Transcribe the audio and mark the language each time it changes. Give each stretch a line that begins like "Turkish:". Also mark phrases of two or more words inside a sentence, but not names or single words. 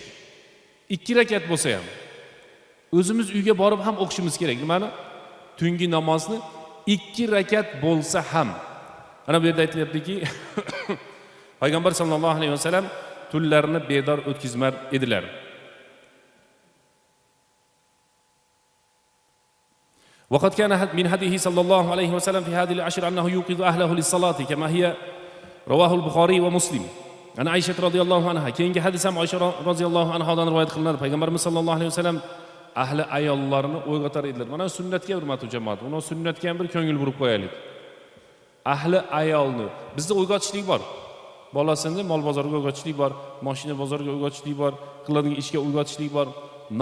Uzbek: 2 rakat bo'lsa ham o'zimiz uyga borib ham o'qishimiz kerak. Nimani? Tungi namozni 2 rakat bo'lsa ham. Ana bu yerda aytilyaptiki, Payg'ambar sollallohu alayhi vasallam tunlarni bedor o'tkazmar edilar.
Arabic: وقد كان من هديه صلى الله عليه وسلم في هذه العشر أنه يوقظ أهله للصلاة كما هي رواه البخاري ومسلم.
Uzbek: Ana Aysha radhiyallohu anha, keyingi hadis ham Aysha radhiyallohu anhodan rivoyat qilinadi. Payg'ambarimiz sollallohu alayhi vasallam ahli ayollarini o'ygatar edilar. Mana sunnatga hurmatli jamoat, uni sunnatga ham bir ko'ngil burib qo'yaylik. Ahli ayolni bizda o'ygatishlik bor. Bolasini mol bozoriga o'ygatishlik bor, mashina bozoriga o'ygatishlik bor, qiladigan ishga o'ygatishlik bor.